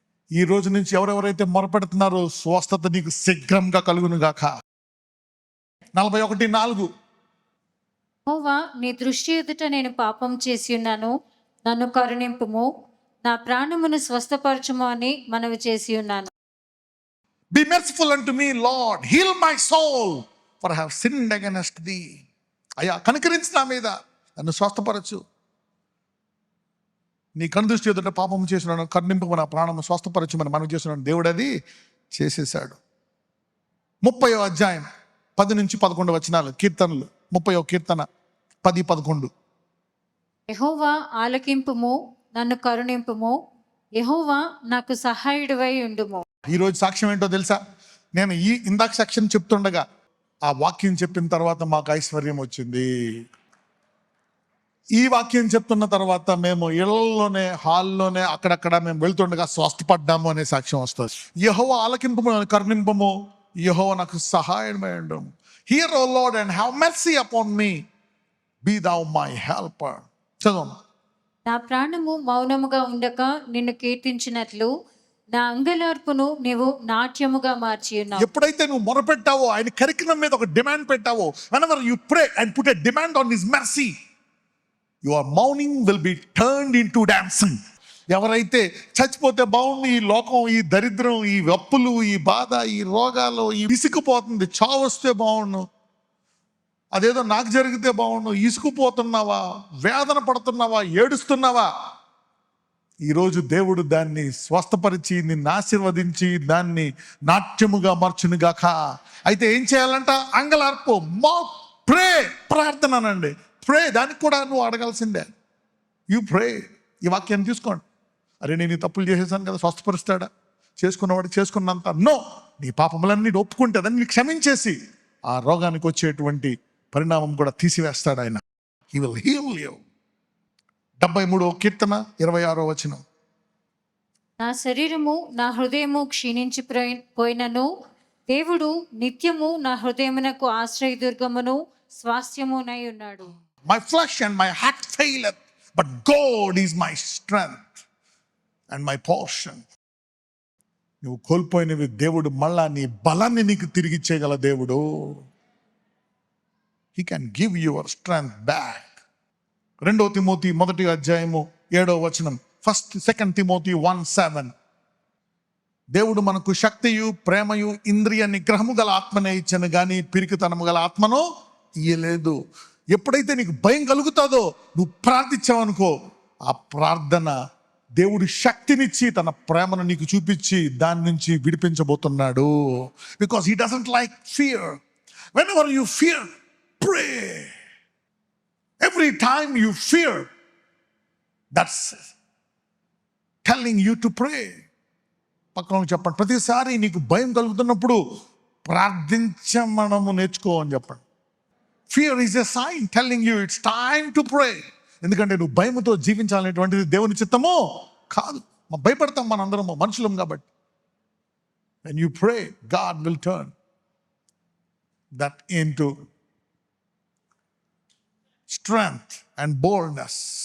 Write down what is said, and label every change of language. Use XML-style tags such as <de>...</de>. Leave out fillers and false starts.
<te>ఈ రోజు నుంచి ఎవరెవరైతే మొరపెడుతున్నారో స్వస్థత నీకు శీఘ్రంగా కలుగును గాక. 41:4, యెహోవా, నీ దృష్టి ఎదుట నేను పాపం చేసి ఉన్నాను, నన్ను కరుణింపుము, నా ప్రాణమును స్వస్థపరచుము అని మనవి చేసి ఉన్నాను.</te> <en>Be merciful unto me, Lord, heal my soul, for I have sinned against thee.</en> <te>అయ్యా కనికరించి నా మీద, నన్ను స్వస్థపరచు. నీ కనుదృష్టి ఎదుట పాపం చేసినాను, కరుణింపు, నా ప్రాణము స్వస్థపరచుమని మనం చేస్తున్నాను. దేవుడు అది చేసేసాడు. 30వ అధ్యాయం 10 నుంచి 11 వచనాలు, కీర్తనలు. 30వ కీర్తన 10-11. యెహోవా ఆలకింపుము, నన్ను కరుణింపుము, యెహోవా నాకు సహాయుడివై ఉండుము. ఈరోజు సాక్ష్యం ఏంటో తెలుసా? నేను ఇందాక సెక్షన్ చెప్తుండగా ఆ వాక్యం చెప్పిన తర్వాత మాకు ఐశ్వర్యం వచ్చింది. ఈ వాక్యం చెప్తున్న తర్వాత మేము ఇళ్లలోనే, హాల్లోనే, అక్కడక్కడ మేము వెళ్తుండగా స్వస్థపడ్డాము అనే సాక్ష్యం వస్తుంది. యెహోవా ఆలకింపము, కరుణింపము, యెహోవా నాకు సహాయమై ఉండుము.</te> <en>Hear O Lord and have mercy upon me, be thou my helper.</en> <te>చదవమ్మా. నా ప్రాణము మౌనముగా ఉండక నిన్ను కీర్తించినట్లు నా అంగలార్పును నీవు నాట్యముగా మార్చి ఉన్నావు. ఎప్పుడైతే నువ్వు మొరపెట్టావో, ఆయన కరికరం మీద ఒక demand పెట్టావో,</te> <en>whenever you pray and put a demand on his mercy, your mourning will be turned into dancing.</en> <te>ఎవరైతే చచ్చిపోతే బాగుంది, ఈ లోకం, ఈ దరిద్రం, ఈ అప్పులు, ఈ బాధ, ఈ రోగాలు, ఈ విసుకుపోతుంది, చావు వస్తే బాగుండు, అదేదో నాకు జరిగితే బాగుండు, ఇసుకుపోతున్నావా, వేదన పడుతున్నావా, ఏడుస్తున్నావా, ఈరోజు దేవుడు దాన్ని స్వస్థపరిచి నిన్ను ఆశీర్వదించి దాన్ని నాట్యముగా మార్చునుగాక. అయితే ఏం చేయాలంట? అంగలార్పు, ప్రే, ప్రార్థననండి. ప్రే, దానికి కూడా నువ్వు అడగాల్సిందే.</te> <en>You pray.</en> <te>ఈ వాక్యాన్ని తీసుకోండి. అరే నేను ఈ తప్పులు చేసేసాను కదా, స్వస్థపరుస్తాడా? చేసుకున్నవాడు చేసుకున్నంత. నో, నీ పాపములన్నీ ఒప్పుకుంటే దాన్ని క్షమించేసి ఆ రోగానికి వచ్చేటువంటి పరిణామం కూడా తీసివేస్తాడు ఆయన.</te> <en>He will heal you.</en> <te>73వ కీర్తన 26వ వచనం, నా శరీరము నా హృదయము క్షీణించి పోయినను దేవుడు నిత్యము నా హృదయమునకు ఆశ్రయదుర్గమును స్వాస్థ్యమునై ఉన్నాడు.</te> <en>My flesh and my heart faileth, but God is my strength and my portion.</en> <te>నువ్వు కోల్పోయినవి దేవుడు మళ్ళా నీ బలాన్ని నీకు తిరిగి ఇచ్చేయగల దేవుడు.</te> <en>He can give your strength back.</en> <te>2 Timothy 1వ అధ్యాయము 7వ వచనం, 2 తిమోతి 1:7. దేవుడు మనకు శక్తియు, ప్రేమయు, ఇంద్రియ నిగ్రహము గల ఆత్మనే ఇచ్చను గాని పిరికితనము గల ఆత్మను ఇయ్యలేదు. ఎప్పుడైతే నీకు భయం కలుగుతుందో నువ్వు ప్రార్థించావనుకో, ఆ ప్రార్థన దేవుడు శక్తినిచ్చి తన ప్రేమను నీకు చూపించి దాని నుంచి విడిపించబోతున్నాడు.</te> <en>Because he doesn't like fear. Whenever you fear, pray. Every time you fear, that's telling you to pray.</en> <te>పక్కన చెప్పండి, ప్రతిసారి నీకు భయం కలుగుతున్నప్పుడు ప్రార్థించమనము నేర్చుకో అని చెప్పండి.</te> <en>Fear is a sign telling you it's time to pray.</en> <te>ఎందుకంటే నువ్వు భయముతో జీవించాలనేటువంటిది దేవుని చిత్తమో కాదు. భయపడతాం మనందరము, మనుషులం కాబట్టి.</te> <en>When you pray, God will turn that into strength and boldness.</en>